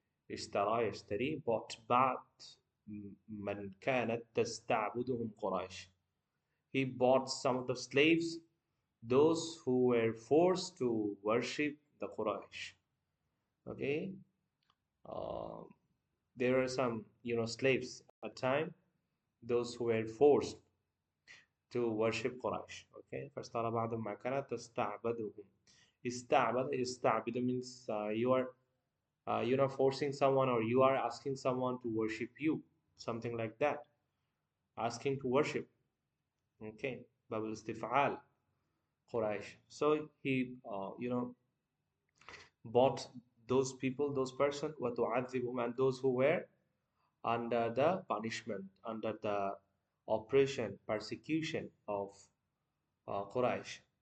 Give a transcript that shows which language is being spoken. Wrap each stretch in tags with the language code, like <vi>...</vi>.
<ar>اشترى يشتري, bought بعض من كانت تستعبدهم قريش.</ar> <en>He bought some of the slaves, those who were forced to worship the Quraysh. Okay, uh, there are some slaves at time, those who were forced to worship Quraysh.</en> <ar>Okay, فاشترى بعض ما كانت تستعبدهم.</ar> <en>استعبد means you are forcing someone, or you are asking someone to worship you, something like that, asking to worship. Okay, Babul istif'al, Quraysh. So he bought those people, those person, وَتُعَذِّبُهُمْ, and those who were under the punishment, under the oppression, persecution of Quraysh.</en>